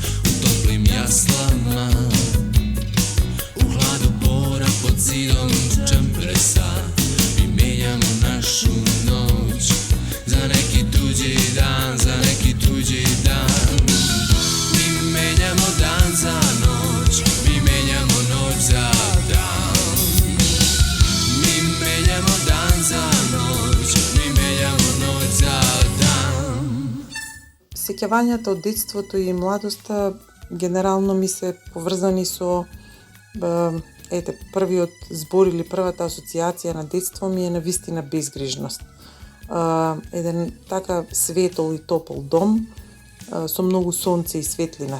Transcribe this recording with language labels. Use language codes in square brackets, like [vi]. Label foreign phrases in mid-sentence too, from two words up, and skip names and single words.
[sr] U toplim jaslama, pod zidom čempresa, mi menjamo našu noć za neki tuđi dan, za neki tuđi dan. Mi menjamo dan za noć, mi menjamo noć za dan. Mi menjamo dan za noć, mi menjamo noć za dan. [mk] Сеќавањата од детството и младоста генерално ми се поврзани со првиот збор или првата асоциација на детство ми е на вистина безгрижност. Еден така светол и топол дом со многу сонце и светлина.